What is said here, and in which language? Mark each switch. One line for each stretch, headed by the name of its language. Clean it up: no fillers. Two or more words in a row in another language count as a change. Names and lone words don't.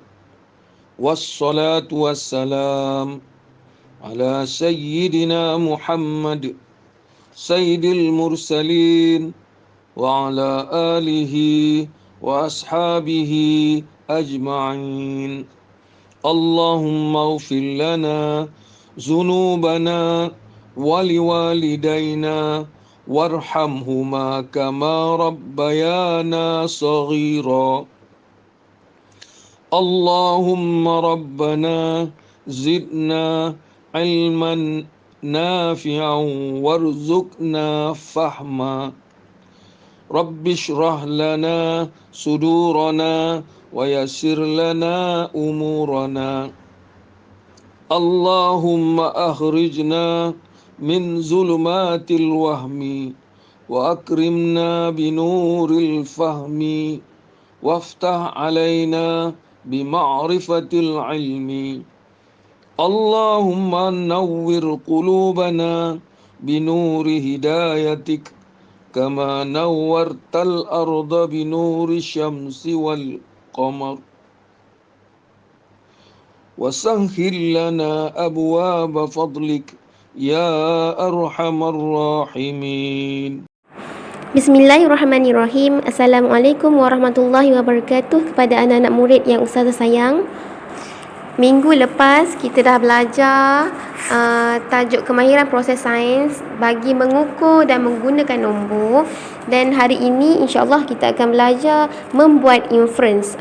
Arabic: والصلاة والسلام على سيدنا محمد سيد المرسلين وعلى آله وأصحابه أجمعين. اللهم اغفر لنا ذنوبنا ولوالدينا وارحمهما كما ربيانا صغيرا. اللهم ربنا زدنا علما نافعا وارزقنا فهما. رب اشرح لنا صدورنا ويسر لنا أمورنا. اللهم أخرجنا من ظلمات الوهم وأكرمنا بنور الفهم وافتح علينا بمعرفة العلم. اللهم نور قلوبنا بنور هدايتك كما نورت الأرض بنور الشمس والقمر. وسهل لنا أبواب فضلك يا أرحم الراحمين. Bismillahirrahmanirrahim. السلام عليكم ورحمة الله وبركاته
Malay: kepada anak-anak murid yang ustazah sayang. Minggu lepas kita dah belajar tajuk kemahiran proses sains bagi mengukur dan menggunakan nombor, dan hari ini
Arabic: إن شاء الله
Malay: kita akan belajar membuat inference.